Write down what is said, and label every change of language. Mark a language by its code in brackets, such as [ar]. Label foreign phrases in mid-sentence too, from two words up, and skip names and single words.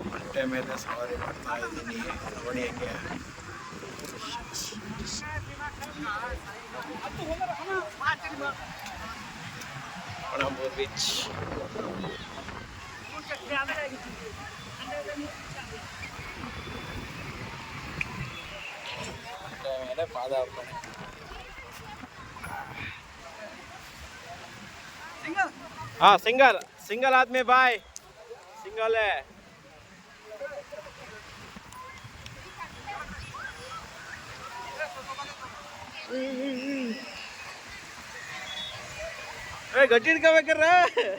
[kn] ಹೊಟ್ಟೆ ಮೇಲೆ ಸವಾರಿ ಮಾಡ್ತಾ ಇದ್ದೀನಿ ನೋಡಿ ಹೆಂಗೆ. ಪಣಂಬೂರು ಬೀಚ್ ಮೇಲೆ ಪಾದಾರ್ಪಣೆ. [hi] हाँ सिंगल आदमी भाई, सिंगल है. गड्डी का कर रहा है.